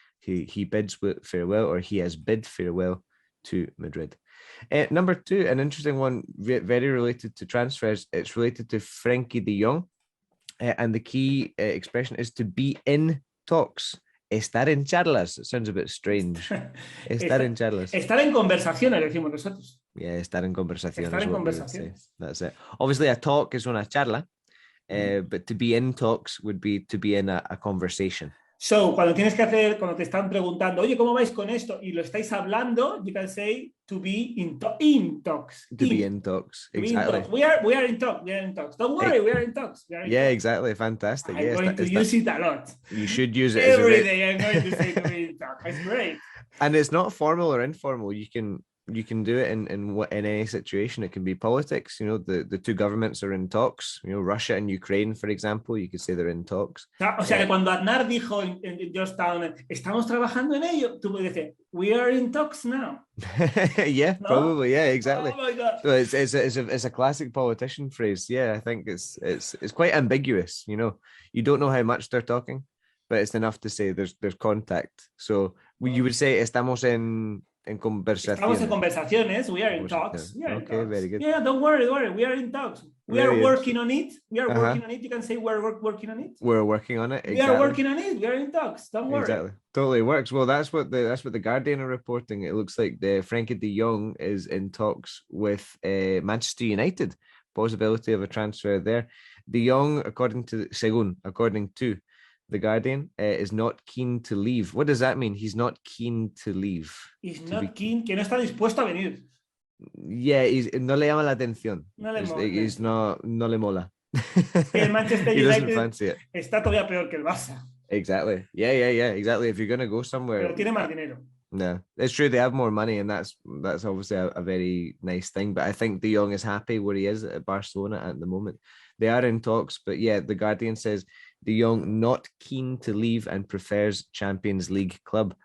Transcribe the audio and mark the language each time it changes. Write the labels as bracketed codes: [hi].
[en] He bids farewell, or he has bid farewell to Madrid. Number 2, an interesting one, very related to transfers. It's related to Frenkie de Jong, and the key expression is to be in talks. [es] Estar en charlas. [en] It sounds a bit strange. [es] Estar en charlas. Estar en conversaciones, decimos nosotros. Yeah, estar en conversaciones. Estar en conversaciones. [en] That's it. Obviously, a talk is una charla, but to be in talks would be to be in a conversation. [es] So, cuando te están preguntando, oye, ¿cómo vais con esto? Y lo estáis hablando, [en] you can say to be in talks. To be in talks, exactly. We are in talks. Don't worry, we are in talks. Exactly. Fantastic. I'm going to use it a lot. You should use it every day. I'm going to say to be in talks. It's great. And it's not formal or informal. You can do it in any situation. It can be politics. You know, the two governments are in talks. You know, Russia and Ukraine, for example, you could say they're in talks. [es] O sea, que cuando Aznar dijo en Georgetown, estamos trabajando en ello, tú puedes decir, [en] we are in talks now. Yeah, no? Probably. Yeah, exactly. Oh my God. So it's a classic politician phrase. Yeah, I think it's quite ambiguous. You know, you don't know how much they're talking, but it's enough to say there's contact. [es] So you would say estamos en conversaciones. Estamos en conversaciones. [en] We are in talks. Okay, very good. Yeah, don't worry. We are in talks. We are working on it. We are working on it. You can say we're working on it. We're working on it. Exactly. We are working on it. We are in talks. Don't worry. Exactly. Totally works. Well, that's what the Guardian are reporting. It looks like the Frenkie de Jong is in talks with Manchester United. Possibility of a transfer there. De Jong, according to The Guardian, is not keen to leave. What does that mean? He's not keen to leave. He's not keen, [es] que no está dispuesto a venir. Yeah, no le llama la atención. No le mola. El Manchester [en] He doesn't [es] United [en] fancy it. [es] Está todavía peor que el Barça. [en] Exactly. Yeah, exactly. If you're going to go somewhere. [es] Pero tiene más dinero. [en] No, it's true. They have more money, and that's obviously a very nice thing. But I think De Jong is happy where he is at Barcelona at the moment. They are in talks, but yeah, The Guardian says De Jong not keen to leave and prefers Champions League club.